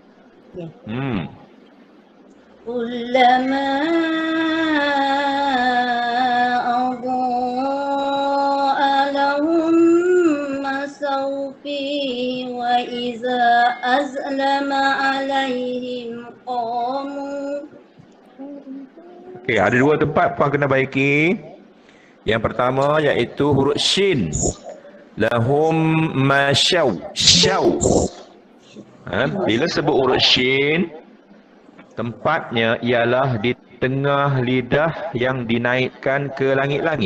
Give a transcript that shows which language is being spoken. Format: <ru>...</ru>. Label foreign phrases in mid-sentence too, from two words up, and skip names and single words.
<ar>كلما أضاء لهم مشوا فيه وإذا أظلم عليهم قاموا.</ar> <ms>Okey, ada dua tempat puan kena baiki. Yang pertama iaitu huruf shin.</ms> <ar>لهم مشوا. شوا.</ar> <ms>Bila sebut huruf shin, tempatnya ialah di tengah lidah yang dinaikkan ke langit-langit.</ms>